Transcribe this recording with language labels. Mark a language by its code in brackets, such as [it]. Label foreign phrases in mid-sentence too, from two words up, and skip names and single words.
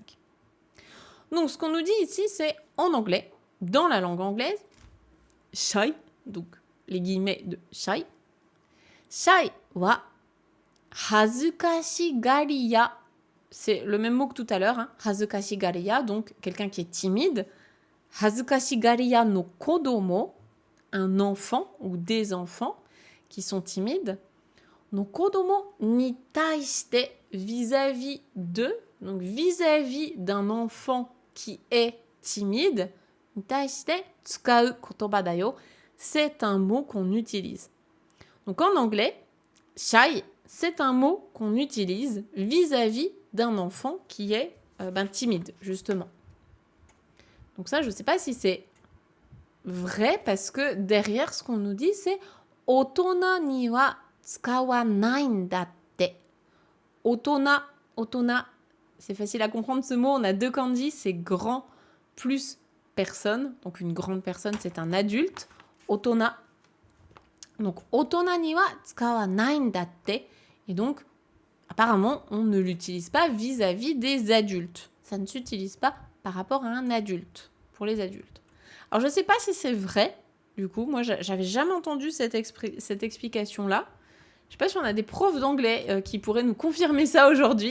[fr] Donc, ce qu'on nous dit ici, c'est en anglais, dans la langue anglaise, shy, donc les guillemets de shy. [ja] シャイは恥ずかしがりや. [fr] C'est le même mot que tout à l'heure, hein. Hazukashigariya, donc quelqu'un qui est timide. [ja] 恥ずかしがりやの子供, [fr] un enfant ou des enfants qui sont timides. [ja] の子供に対して, [fr] vis-à-vis de, donc vis-à-vis d'un enfant qui est timide. [ja] に対して使う言葉だよ. [fr] C'est un mot qu'on utilise. Donc en anglais, shy, c'est un mot qu'on utilise vis-à-vis d'un enfant qui est timide, justement. Donc ça, je ne sais pas si c'est vrai, parce que derrière, ce qu'on nous dit, c'est « [ja] 大人には使わないんだって ». [fr] Otona, c'est facile à comprendre ce mot, on a deux kanji, c'est grand plus personne. Donc une grande personne, c'est un adulte. Otona. Donc [ja] 大人には使わないんだって. [fr] Et donc, apparemment, on ne l'utilise pas vis-à-vis des adultes. Ça ne s'utilise pas par rapport à un adulte, pour les adultes. Alors, je ne sais pas si c'est vrai, du coup. Moi, j'avais jamais entendu cette explication-là. Je ne sais pas si on a des profs d'anglais qui pourraient nous confirmer ça aujourd'hui.